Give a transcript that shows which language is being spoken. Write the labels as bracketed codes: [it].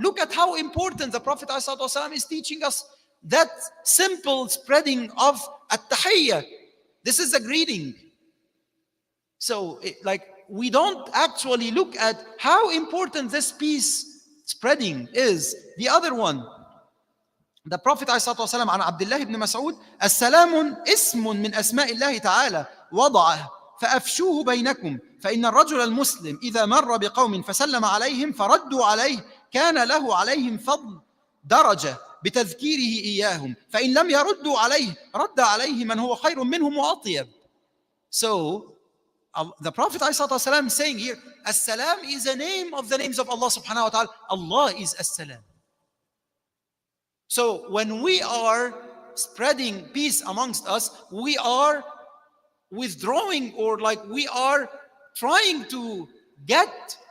[en] Look at how important the Prophet ﷺ is teaching us that simple spreading of at-tahiyyah. This is a greeting. So, we don't actually look at how important this peace spreading is. The other one, the Prophet ﷺ [ar] عن عبد الله بن مسعود, السلام اسم من أسماء الله تعالى وضعه فأفشوه بينكم فإن الرجل المسلم إذا مر بقوم فسلم عليهم فردوا عليه كان له عليهم فضل درجة بتذكيره إياهم فإن لم يردوا عليه رد عليه من هو خير منهم وأطيب. [en] So the Prophet ﷺ is saying here, As-Salam is a name of the names of Allah subhanahu wa ta'ala. Allah is As-Salam. So when we are spreading peace amongst us, we are withdrawing, or we are trying to get